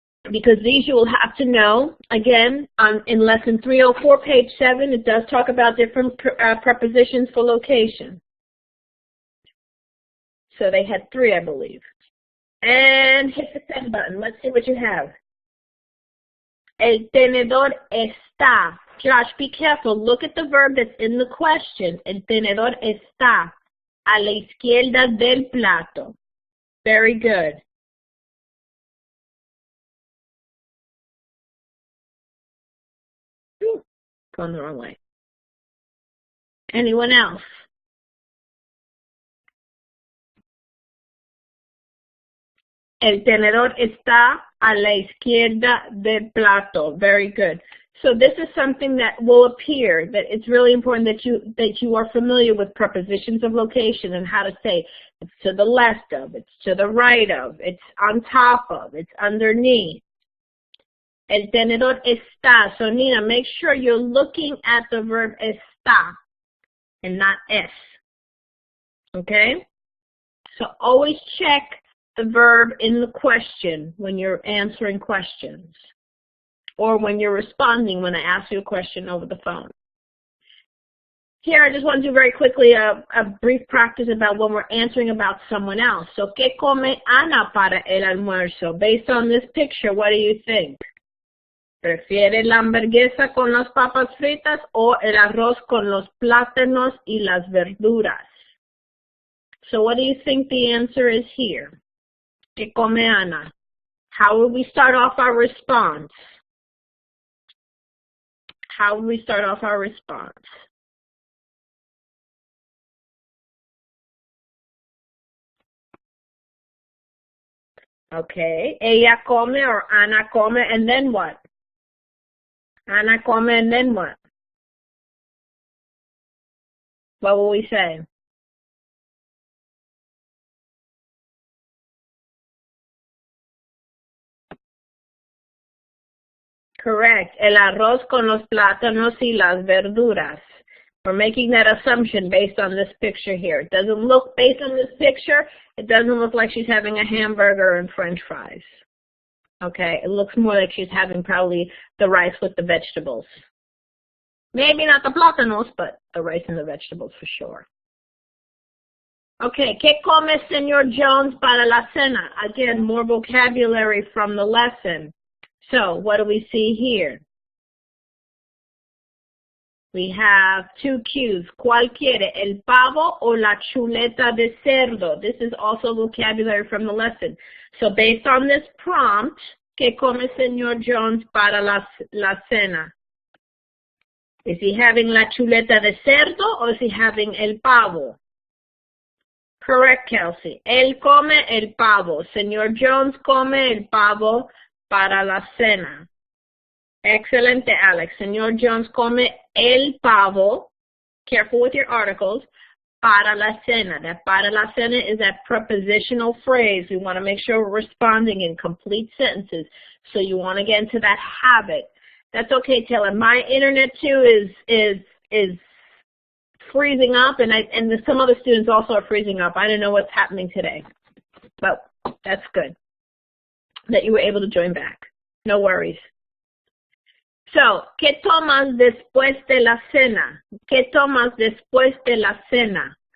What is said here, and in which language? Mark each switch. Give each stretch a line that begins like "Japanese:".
English: Because these you will have to know. Again, in lesson 304, page 7, it does talk about different prepositions for location. So they had 3, I believe. And hit the send button. Let's see what you have.
Spanish: El tenedor está.
English: Josh, be careful. Look at the verb that's in the question.
Spanish: El tenedor está a la izquierda del plato.
English: Very good. Going the wrong way. Anyone else?
Spanish: El tenedor está a la izquierda del plato.
English: Very good. So this is something that will appear, that it's really important that you are familiar with prepositions of location and how to say it's to the left of, it's to the right of, it's on top of, it's underneath.
Spanish: El tenedor está.
English: So Nina, make sure you're looking at the verb está and not es. Okay? So always check the verb in the question when you're answering questions or when you're responding when I ask you a question over the phone. Here, I just want to do very quickly a brief practice about when we're answering about someone else.
Spanish: So, ¿qué come Ana para el almuerzo?
English: Based on this picture, what do you think?
Spanish: ¿Prefiere la hamburguesa con las papas fritas o el arroz con los plátanos y las verduras?
English: So what do you think the answer is here?
Spanish: ¿Qué come Ana?
English: How would we start off our response? How would we start off our response? Okay,
Spanish: ella come
English: or
Spanish: Ana come,
English: and then what?
Spanish: Ana come,
English: and then what? What will we say? Correct.
Spanish: El arroz con los plátanos y las verduras.
English: We're making that assumption based on this picture here. It doesn't look, based on this picture, it doesn't look like she's having a hamburger and french fries. Okay, it looks more like she's having probably the rice with the vegetables. Maybe not the plátanos, but the rice and the vegetables for sure.
Spanish: Okay, ¿qué come Señor Jones para la cena?
English: Again, more vocabulary from the lesson. So, what do we see here? We have two cues.
Spanish: ¿Cuál quiere, el pavo o la chuleta de cerdo?
English: This is also vocabulary from the lesson. So, based on this prompt,
Spanish: ¿qué come Señor Jones para la cena?
English: Is he having
Spanish: la chuleta de cerdo
English: or is he having
Spanish: el pavo? Correct, Kelsey. Él come el pavo. Señor Jones come el pavo para la cena. Excelente, Alex. Señor Jones come el pavo.
English: Careful with your articles.
Spanish: Para la cena.
English: That para la cena is that prepositional phrase. We want to make sure we're responding in complete sentences. So you want to get into that habit. That's okay, Taylor. My internet too is freezing up, and some other students also are freezing up. I don't know what's happening today, but that's good that you were able to join back. No worries.
Spanish: So, ¿qué tomas después de la cena? ¿Qué tomas después de la cena?